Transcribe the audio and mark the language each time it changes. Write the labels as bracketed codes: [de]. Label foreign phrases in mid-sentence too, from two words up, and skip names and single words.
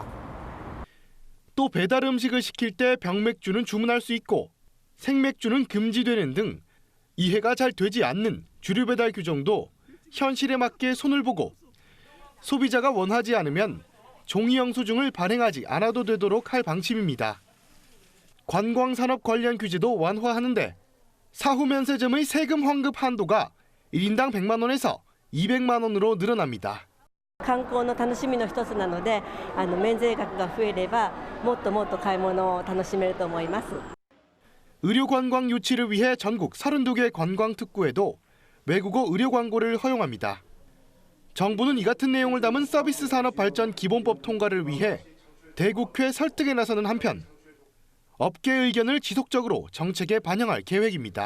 [ko] 또 배달 음식을 시킬 때 병맥주는 주문할 수 있고 생맥주는 금지되는 등 이해가 잘 되지 않는 주류 배달 규정도 현실에 맞게 손을 보고 소비자가 원하지 않으면 종이 영수증을 발행하지 않아도 되도록 할 방침입니다. 관광산업 관련 규제도 완화하는데 사후 면세점의 세금 환급 한도가 1인당 100만 원에서 200만 원으로 늘어납니다. [ja] 観光の楽しみの一つなので、免税額が増えればもっともっと買い物を楽しめると思います。 [ko] 의료 관광 유치를 위해 전국 32개 관광 특구에도 외국어 의료 광고를 허용합니다. 정부는 이 같은 내용을 담은 서비스 산업 발전 기본법 통과를 위해 대국회 설득에 나서는 한편 업계의 의견을 지속적으로 정책에 반영할 계획입니다.